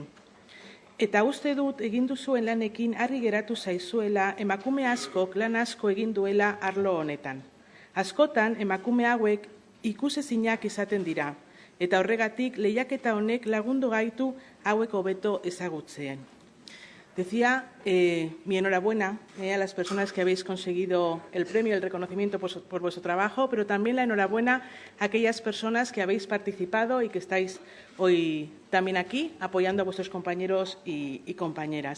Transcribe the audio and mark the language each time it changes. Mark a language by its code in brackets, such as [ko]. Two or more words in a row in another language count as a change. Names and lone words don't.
[eu] Eta uste dut egin duzuen lanekin argi geratu zaizuela emakume askok lan asko egin duela arlo honetan. Askotan emakume hauek ikusezinak izaten dira, eta horregatik lehiaketa honek lagundu gaitu hauek hobeto ezagutzean. [es] Decía mi enhorabuena a las personas que habéis conseguido el premio, el reconocimiento por vuestro trabajo, pero también la enhorabuena a aquellas personas que habéis participado y que estáis hoy también aquí apoyando a vuestros compañeros y compañeras.